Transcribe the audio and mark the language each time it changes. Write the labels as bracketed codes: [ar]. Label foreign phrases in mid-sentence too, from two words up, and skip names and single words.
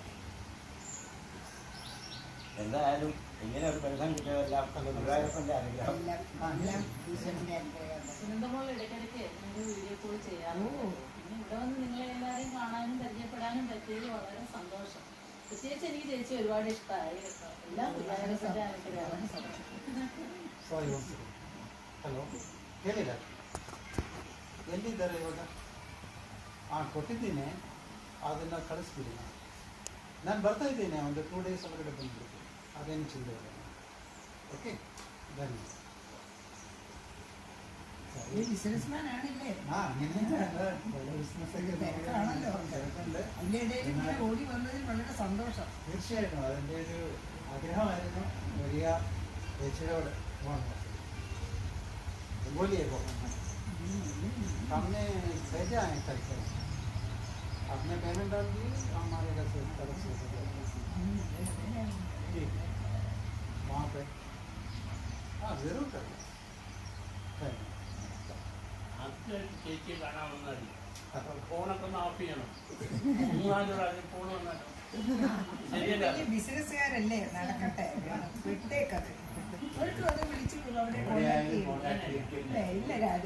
[ml] എന്തായാലും ഇങ്ങനെ ഒരു പെൻഷൻ കിട്ടിയതെല്ലാം ഗുരുവായൂരപ്പൻ്റെ അനുഗ്രഹം. സുനന്ദമോൾ ഇടയ്ക്കിടയ്ക്ക് നിങ്ങൾ വീഡിയോ കോൾ ചെയ്യാറുണ്ട്. പിന്നെ ഇവിടെ വന്ന് നിങ്ങളെ എല്ലാവരെയും കാണാനും പരിചയപ്പെടാനും പറ്റിയത് വളരെ സന്തോഷം. പ്രത്യേകിച്ച് എനിക്ക് ചേച്ചി ഒരുപാട് ഇഷ്ടമായി കേട്ടോ. എല്ലാ ഗുരുവായൂരപ്പൻ്റെ അനുഗ്രഹമാണ്. [kn] ಸಾರಿ ಹಲೋ ಹೇಳಿಲ್ಲ ಎಲ್ಲಿದ್ದಾರೆ ಇವಾಗ? ಹಾಂ ಕೊಟ್ಟಿದ್ದೀನಿ, ಅದನ್ನು ಕಳಿಸ್ಬಿಡಿ. ನಾನು ಬರ್ತಾ ಇದ್ದೀನಿ, ಒಂದು 2 days ಒಳಗಡೆ ಬಂದ್ಬಿಡ್ತೀನಿ. ಅದೇನು ಚಿಂತೆ ಇಲ್ಲ. ಓಕೆ ಧನ್ಯವಾದ. [ml] ബിസിനസ്മാൻ ആണല്ലേ? [kn] ಒಳ್ಳೆ ಬಿಸ್ನೆಸ್ [ml] ആണല്ലോ. അതിൻ്റെ ഇടയിൽ ഇങ്ങനെ ഓടി വന്നതിൽ വളരെ സന്തോഷം. തീർച്ചയായിട്ടും അതിൻ്റെ ഒരു ആഗ്രഹമായിരുന്നു വരിക ചേച്ചിയോട് പോകണം. [hi] बोलिए वो हमने भेजा है करके, आपने पेमेंट डाल दी हमारे तरफ से ठीक वहाँ पे हाँ ज़रूर करें. [ml] ചേച്ചി കാണാൻ വന്നാൽ ഫോണൊക്കെ ഒന്ന് ഓഫ് ചെയ്യണം. 3-4 പ്രാവശ്യം ഫോൺ വന്നാലോ. ശരിയല്ല, ബിസിനസ്സുകാരല്ലേ, നടക്കട്ടെ, വിട്ടേക്കത്. അവർക്ക് അത് വിളിച്ചു അവിടെ ഇല്ല രാജ